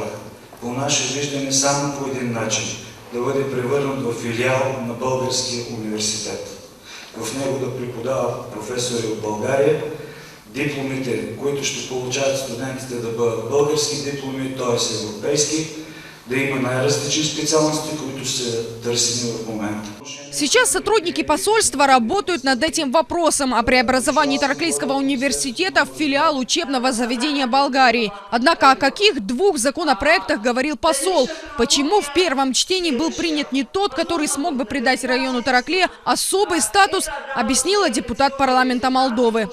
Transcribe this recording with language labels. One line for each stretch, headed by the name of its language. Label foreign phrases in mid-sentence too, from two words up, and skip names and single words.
Bulgarian: По наше виждане само по един начин. Да бъде превърнат в филиал на Българския университет. В него да преподават професори от България, дипломите, които ще получават студентите, да бъдат български дипломи, т.е. европейски, да има най-различни специалности, които са търсени в момента.
Russian: Сейчас сотрудники посольства работают над этим вопросом о преобразовании Тараклийского университета в филиал учебного заведения Болгарии. Однако о каких двух законопроектах говорил посол? Почему в первом чтении был принят не тот, который смог бы придать району Тараклия особый статус, объяснила депутат парламента Молдовы.